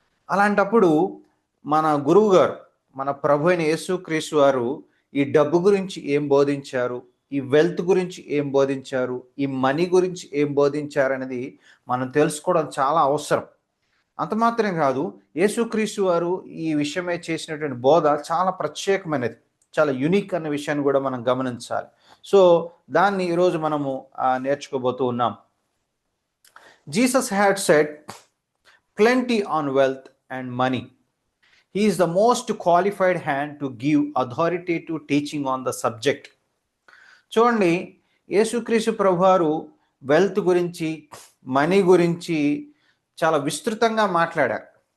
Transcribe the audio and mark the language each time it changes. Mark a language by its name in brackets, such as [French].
[Telugu] అలాంటప్పుడు మన గురువు గారు, మన ప్రభు అయిన యేసుక్రీస్తు వారు ఈ డబ్బు గురించి ఏం బోధించారు, ఈ వెల్త్ గురించి ఏం బోధించారు, ఈ మనీ గురించి ఏం బోధించారు అనేది మనం తెలుసుకోవడం చాలా అవసరం. అంత మాత్రమే కాదు, యేసుక్రీస్తు వారు ఈ విషయమే చేసినటువంటి బోధ చాలా ప్రత్యేకమైనది, చాలా యూనిక్ అన్న విషయాన్ని కూడా మనం గమనించాలి. సో దాన్ని ఈరోజు మనము నేర్చుకోబోతూ ఉన్నాం. [English] Jesus had said plenty on wealth and money. He is the most qualified hand to give authoritative teaching on the subject. [Telugu] చూడండి, యేసుక్రీస్తు ప్రభువారు వెల్త్ గురించి, మనీ గురించి చాలా విస్తృతంగా మాట్లాడారు.